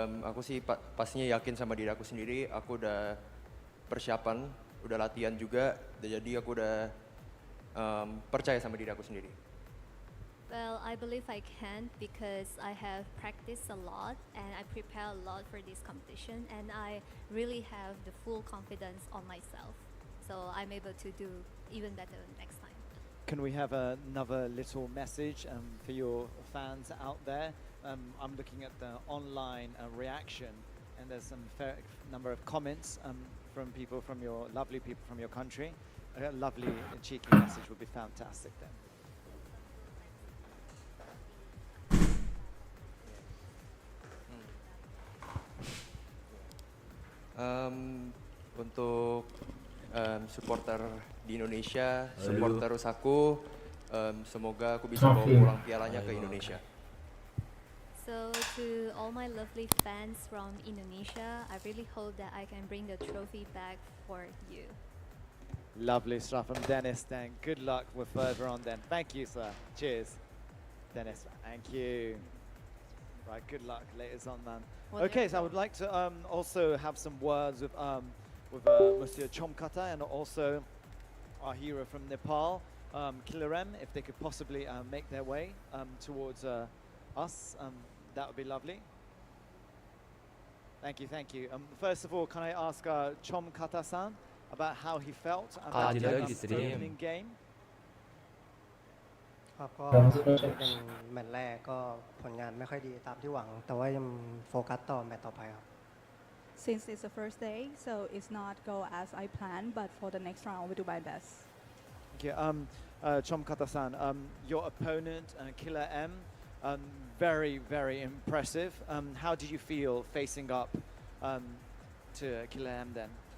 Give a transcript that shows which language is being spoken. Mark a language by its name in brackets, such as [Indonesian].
[Indonesian] Aku sih pastinya yakin sama diri aku sendiri. Aku udah persiapan, udah latihan juga. Jadi aku udah percaya sama diri aku sendiri. [English] Well, I believe I can, because I have practiced a lot and I prepare a lot for this competition, and I really have the full confidence on myself. So I'm able to do even better next time. Can we have another little message for your fans out there? I'm looking at the online reaction, and there's some fair number of comments from people, from your lovely people from your country. A lovely and cheeky message would be fantastic then. [Indonesian] Untuk supporter di Indonesia, support terus aku. Semoga aku bisa bawa pulang pialanya ke Indonesia. [English] So to all my lovely fans from Indonesia, I really hope that I can bring the trophy back for you. Lovely stuff from Dennis then. Good luck with further on then. Thank you, sir. Cheers. Dennis, thank you. Right, good luck later on, man. Well, Okay, so I would like to also have some words with Monsieur Chomkata and also our hero from Nepal, Kilarem, if they could possibly make their way towards us, that would be lovely. Thank you, thank you. First of all, can I ask Chomkata-san about how he felt about the opening game? [Thai] ครับก็เป็นแมตช์แรกก็ผลงานไม่ค่อยดีตามที่หวังแต่ว่ายังโฟกัสต่อแมตช์ต่อไปครับ [English] Since it's the first day, so it's not go as I planned, but for the next round, I will do my best. Thank you. Chomkata-san, your opponent, Killer M, very, very impressive. How did you feel facing up to Killer M then?